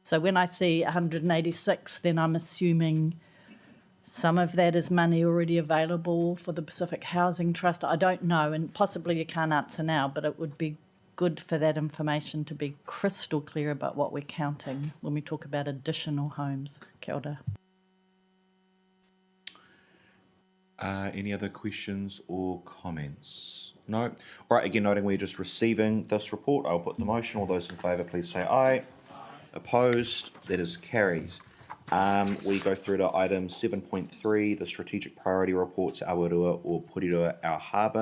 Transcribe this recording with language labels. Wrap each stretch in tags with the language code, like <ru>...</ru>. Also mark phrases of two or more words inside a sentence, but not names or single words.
<en>So when I see 186, then I'm assuming some of that is money already available for the Pacific Housing Trust. I don't know, and possibly you can't answer now, but it would be good for that information to be crystal clear about what we're counting when we talk about additional homes.</en> <mi>Kia ora.</mi> <en>Any other questions or comments? No? All right, again, noting we're just receiving this report, I'll put the motion. All those in favour, please say aye. Opposed? That is carried. We go through to item 7.3, the strategic priority reports, Awarua-o-Porirua, our harbour.</en>